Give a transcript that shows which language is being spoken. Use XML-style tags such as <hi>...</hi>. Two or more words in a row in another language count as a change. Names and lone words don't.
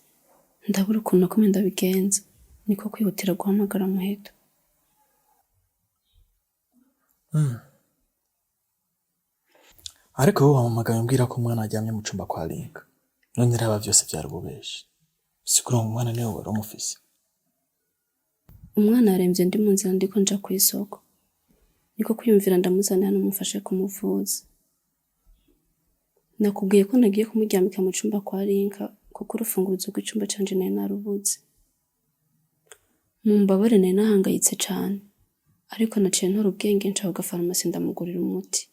<rn>Ndabura ukuntu nakomeye ndabigenza. Niko kwihutira guhamagara Muheto.</rn> <rw>Ariko wowe wampamagaye umbwira ko umwana aryamye mu cyumba kwa Linka.</rw> <rn>None raba byose byari ububeshi. Sikuru umwana niwe wari umufise. Umwana arembye ndi mu nzira ndiko nja ku isoko. niko kwiyumvira ndamuzana hano mufashe kumuvuza. Nakubwiye ko nagiye kumuryamika mu cumba kwa Rinka kuko urufunguzo rw'icumba canje nari narubuze. Mumbabare nari nahangayitse cane, ariko naciye ntora ubwenge nca ku farumasi ndamugurira umuti.</rn>